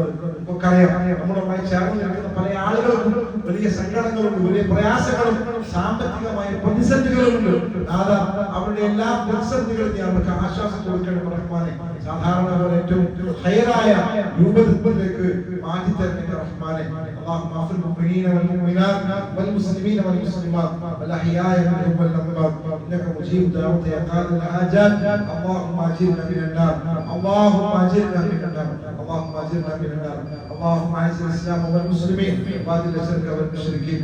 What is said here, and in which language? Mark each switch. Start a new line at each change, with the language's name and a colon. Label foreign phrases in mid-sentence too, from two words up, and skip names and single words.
Malayalam: നമുക്കറിയാം, നമ്മളുമായി ചേർന്ന് നിൽക്കുന്ന പല ആളുകൾക്കും വലിയ സങ്കടങ്ങളുണ്ട്, വലിയ പ്രയാസങ്ങളും സാമ്പത്തികമായ പ്രതിസന്ധികളുമുണ്ട്. അവരുടെ എല്ലാ പ്രതിസന്ധികളും നീ അവർക്ക് ആശ്വാസം കൊടുക്കണം റഹ്മാനെ. സാധാരണ ഏറ്റവും ഹൈറായ രൂപത്തിലേക്ക് മാറ്റി തരണേ റഹ്മാനെ.
Arabic: اللهم اغفر للمؤمنين والمؤمنات والمسلمين والمسلمات والاحياء منهم والاموات انك مجيب دعوة يا قاضي الحاجات. اللهم اجرنا من النار، اللهم اجرنا من النار، اللهم اجرنا من النار. اللهم اعز الاسلام والمسلمين واذل الشرك والمشركين.